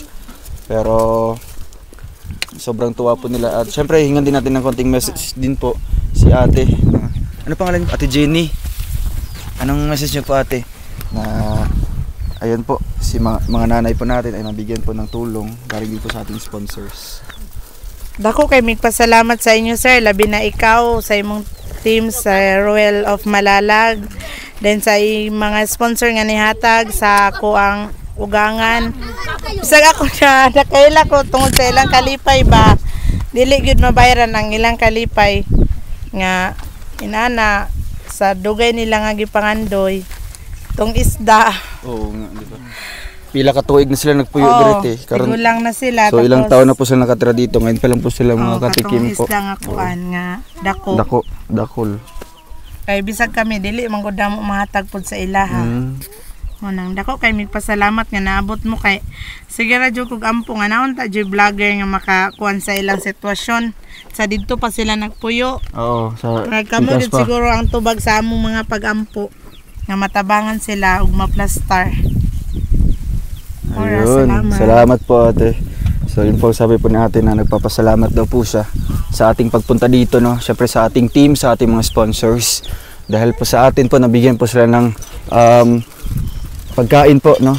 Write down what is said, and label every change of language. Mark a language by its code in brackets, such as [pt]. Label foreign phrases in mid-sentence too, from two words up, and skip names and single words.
[tl] Pero sobrang tuwa po nila. At syempre, hingan din natin ng konting message din po si ate. Ano pangalan niyo? Ate Jenny. Anong message niyo po, ate? Na ayun po, si mga nanay po natin ay nabigyan po ng tulong galing din po sa ating sponsors. [ceb] Dako kay magpasalamat sa inyo, sir, labi na ikaw sa imong team sa Royal of Malalag, then sa mga sponsor nga nihatag sa ako ang ugangan. Bisag ako na nakaila ko tungod sa ilang kalipay ba, dili gyud mabayaran ang ilang kalipay nga inana sa dugay nila nga gipangandoy tong isda. [tl] Oo nga, di ba? [ceb] Pila ka tuig na sila nagpuyo direte. Tigulang na sila. [tl] So ilang taon na po sila nakatira dito. Ngayon pa lang po sila mga katikim po. [ceb] Isda nga kuan nga dako. Dakol. Kay bisag kami dili man gud mo mahatag pod sa ilaha. Mo nang dako kay migpasalamat nga naabot mo kay sige ra jud kog ampo nga naon ta jud vlogger nga makakuan sa ilang sitwasyon. Sa didto pa sila nagpuyo. Oo, sa kamo gid siguro ang tubag sa among mga pagampo nga matabangan sila ug maplastar. [tl] Ayun, salamat po, ate. So yun po, sabi po natin na nagpapasalamat daw po siya sa ating pagpunta dito, no? Syempre sa ating team, sa ating mga sponsors. Dahil po sa atin po, nabigyan po sila ng pagkain po, no?